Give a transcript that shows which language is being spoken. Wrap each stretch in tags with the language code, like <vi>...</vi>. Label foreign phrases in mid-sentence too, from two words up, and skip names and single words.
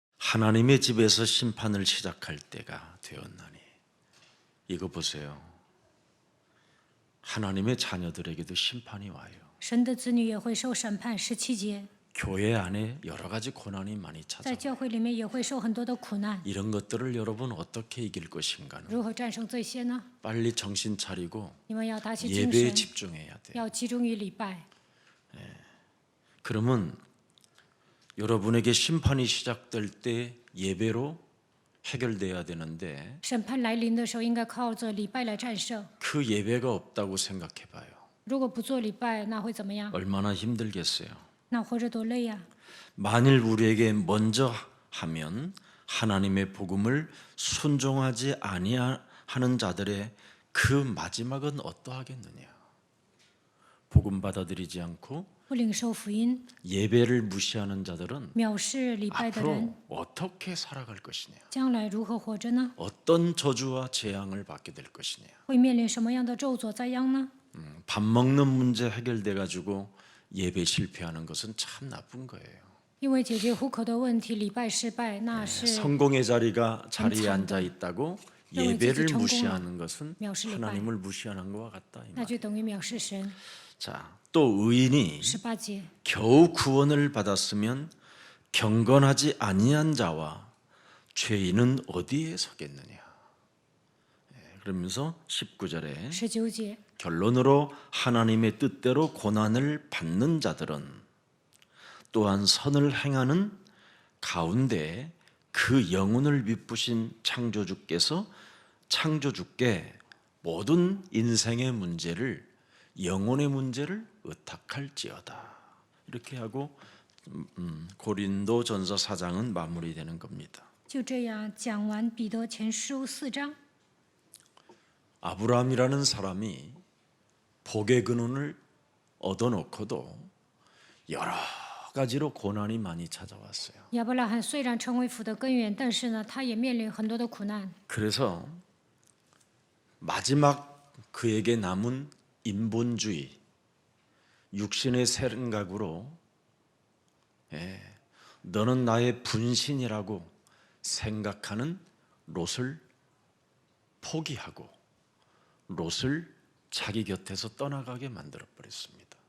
<ko>하나님의 집에서 심판을 시작할 때가 되었나니. 이거 보세요. 하나님의 자녀들에게도 심판이 와요.</ko> <zh>神的子女也会受审判。17节，</zh> <ko>교회 안에 여러 가지 고난이 많이</ko> <zh>在</zh> <ko>찾아와요.</ko> <zh>教会里面也会受很多的苦难。</zh> <ko>이런 것들을 여러분 어떻게 이길 것인가는</ko> <zh>如何战胜这些呢？</zh> <ko>빨리 정신 차리고</ko> <zh>你们要打起精</zh> <ko>예배에</ko> <zh>神，</zh> <ko>집중해야 돼요.</ko> <zh>要集中于礼拜。</zh> <ko>그러면 여러분에게 심판이 시작될 때 예배로 해결돼야 되는데</ko> <zh>审判来临的时候，应该靠着礼拜来战胜。</zh> <ko>그 예배가 없다고 생각해 봐요.</ko> <zh>如果不做礼拜，那会怎么样？</zh> <ko>얼마나 힘들겠어요.</ko> <zh>那活着多累呀！</zh> <ko>만일 우리에게 먼저 하면 하나님의 복음을 순종하지 아니하는 자들의 그 마지막은 어떠하겠느냐. 복음 받아들이지 않고</ko> <zh>不领受福音，</zh> <ko>예배를 무시하는 자들은</ko> <zh>藐视礼拜的人，</zh> <ko>앞으로 어떻게 살아갈 것이냐.</ko> <zh>将来如何活着呢？</zh> <ko>어떤 저주와 재앙을 받게 될 것이냐.</ko> <zh>会面临什么样的咒诅灾殃呢？</zh> <ko>밥 먹는 문제 해결돼 가지고 예배 실패하는 것은 참 나쁜 거예요.</ko> <zh>因为解决糊口的问题，礼拜失败，那是</zh> <ko>성공의 자리에 앉아 있다고 예배를 성공은 무시하는 것은 멸시를 하나님을 무시하는 것과 같다. 이</ko> <zh>那</zh> <ko>말.</ko> <zh>就等于藐视神。</zh> <ko>자, 또 의인이</ko> <zh>18节，</zh> <ko>겨우 구원을 받았으면 경건하지 아니한 자와 죄인은 어디에 서겠느냐. 그러면서 19절에</ko> <zh>19节，</zh> <ko>결론으로 하나님의 뜻대로 고난을 받는 자들은 또한 선을 행하는 가운데 그 영혼을 비쁘신 창조주께 모든 인생의 문제를 영혼의 문제를 의탁할지어다. 이렇게 하고 고린도전서 4장은 마무리되는 겁니다.</ko> <zh>就这样讲完彼得前书4章。</zh> <ko>아브라함이라는 사람이 복의 근원을 얻어놓고도 여러 가지로 고난이 많이 찾아왔어요.</ko> <zh>亚伯拉罕虽然成为福的根源，但是呢，他也面临很多的苦难。</zh> <ko>그래서 마지막 그에게 남은 인본주의, 육신의 생각으로 너는 나의 분신이라고 생각하는 롯을 포기하고 롯을 자기 곁에서 떠나가게 만들어 버렸습니다.</ko>